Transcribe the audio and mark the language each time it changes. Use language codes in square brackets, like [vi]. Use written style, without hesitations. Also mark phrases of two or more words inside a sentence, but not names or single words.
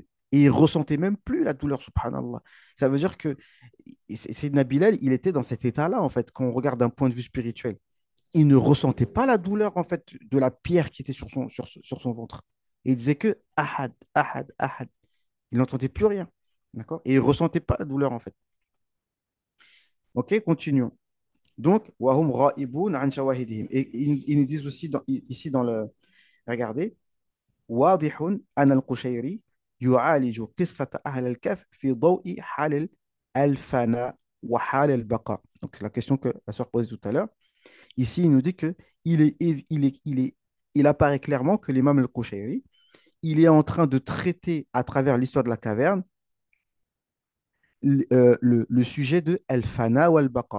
[fr] Et il ressentait même plus la douleur, subhanallah. Ça veut dire que Sayyidina Bilal, il était dans cet état-là, en fait, quand on regarde d'un point de vue spirituel. il ne ressentait pas la douleur en fait de la pierre qui était sur son ventre. Et il disait que [ar] أحد، أحد، أحد. [fr] Il n'entendait plus rien. D'accord? Et il ne ressentait pas la douleur en fait. Ok, continuons. Donc, [ar] وهم راغبون عن شواهدهم. [fr] Et ils nous disent aussi ici dans le. Regardez. [ar] واضح أن القشيري يعالج قصة أهل الكهف في ضوء حال الفناء وحال البقاء. [fr] Donc, la question que la sœur posait tout à l'heure. Ici, il nous dit que il apparaît clairement que l'imam al-Qushayri, il est en train de traiter à travers l'histoire de la caverne le sujet de al-fana ou al-baqa.